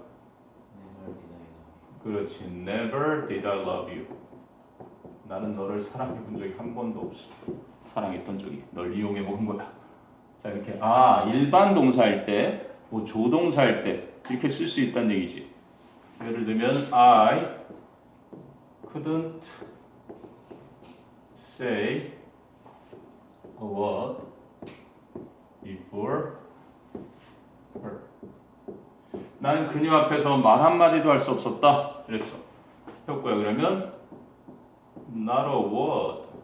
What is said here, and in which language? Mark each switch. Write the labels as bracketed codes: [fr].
[en] Never did I love you. [ko] 그렇지. [en] Never did I love you. [ko] 나는 너를 사랑해 본 적이 한 번도 없어. 사랑했던 적이. 널 이용해 본 거야. 자, 이렇게 일반 동사일 때, 뭐 조동사일 때 이렇게 쓸 수 있다는 얘기지. 예를 들면 [en] I couldn't say a word before her. [ko] 나는 그녀 앞에서 말 한마디도 할 수 없었다. 그랬어. 효과야. 그러면 [en] not a word.